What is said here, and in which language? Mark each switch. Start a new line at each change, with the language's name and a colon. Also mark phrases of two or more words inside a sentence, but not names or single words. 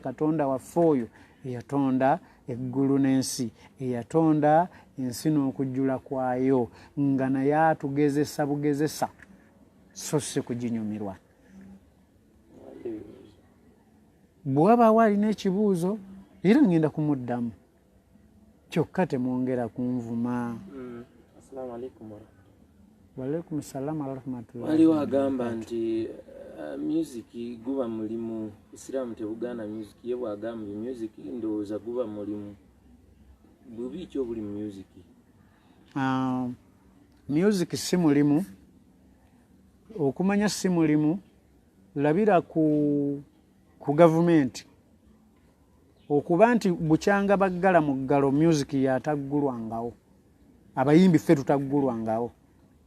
Ganda: Katonda waffe oyo eyatonda eggulu n'ensi, eyatonda ensi n'okujjula kwayo, nga naye atugezesa bugezesa so si kuginyumirwa. Bwe wabaawo alina ekibuuzo era ngenda kumuddamu, kyokka temwongera kunvuma.
Arabic: السلام عليكم. وعليكم السلام ورحمة الله.
Ganda: Waliwo agamba nti music guba mulimu, Islam tebugana music, ye bwagamba music ndowooza guba mulimu. Bubi ki obuli mu music? Music si mulimu. Okumanya si mulimu, labira ku gavumenti okuba nti bukyanga baggala mu ggalo music yataggulwangawo, abayimbi ffe tutaggulwangawo.